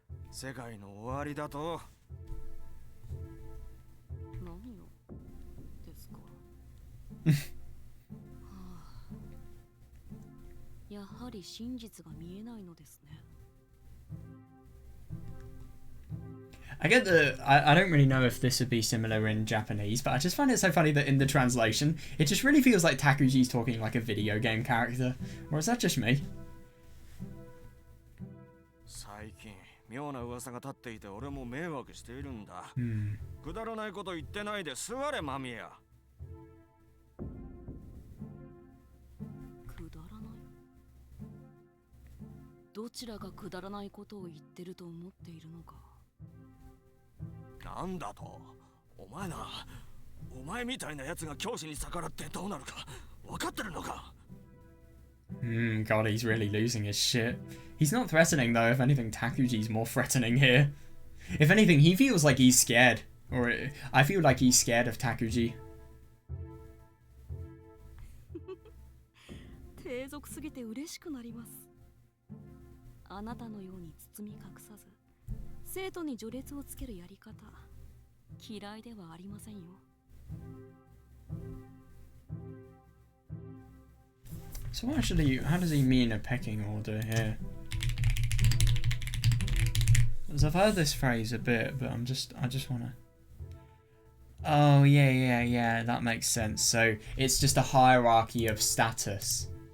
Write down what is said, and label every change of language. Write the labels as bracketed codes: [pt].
[ja] 世界の終わりだと。何をですか？はあ、やはり真実が見えないのですね。 [en] I get the... I don't really know if this would be similar in Japanese, but I just find it so funny that in the translation, it just really feels like Takuji's talking like a video game character. Or is that just me? [ja] 最近妙な噂が立っていて俺も迷惑しているんだ。くだらないこと言ってないで座れマミヤ。くだらない。どちらがくだらないことを言ってると思っているのか。なんだと？お前な、お前みたいなやつが教師に逆らってどうなるか分かってるのか [en] ？God, he's really losing his shit. He's not threatening though. If anything, Takuji's more threatening here. If anything, he feels like he's scared. Or I feel like he's scared of Takuji. [ja] 低俗すぎて嬉しくなります。あなたのように包み隠さず、生徒に序列をつけるやり方、嫌いではありませんよ。 [en] So actually, how does he mean a pecking order here? Because I've heard this phrase a bit, but I just wanna... Oh, yeah, that makes sense. So it's just a hierarchy of status.